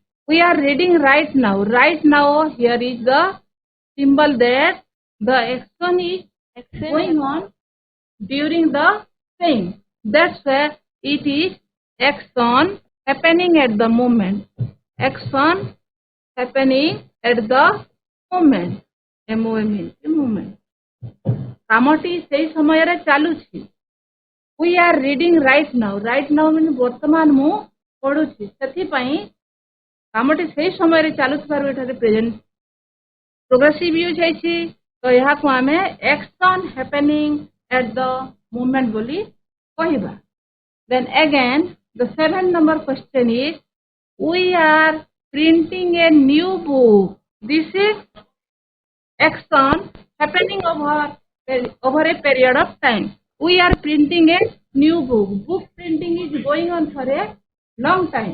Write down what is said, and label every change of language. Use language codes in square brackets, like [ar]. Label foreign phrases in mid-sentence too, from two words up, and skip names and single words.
[en] We are reading right now. Right now, here is the symbol that the action is going on during the saying. That's why it is action happening at the moment. Action happening at the moment. moment. [or] କାମଟି ସେଇ ସମୟରେ ଚାଲୁଛି. [en] We are reading right now. Right now means [or] ବର୍ତ୍ତମାନ ମୁଁ ପଢୁଛି. ସେଥିପାଇଁ କାମଟି ସେଇ ସମୟରେ ଚାଲୁଥିବାରୁ ଏଠାରେ [en] present progressive use [or] ହେଇଛି. ତ ଏହାକୁ ଆମେ [en] action happening at the moment [or] ବୋଲି କହିବା. [en] Then again, the 7th number question is, we are printing a new book. This is action happening over a period of time. We are printing a new book. Book printing is going on for a long time.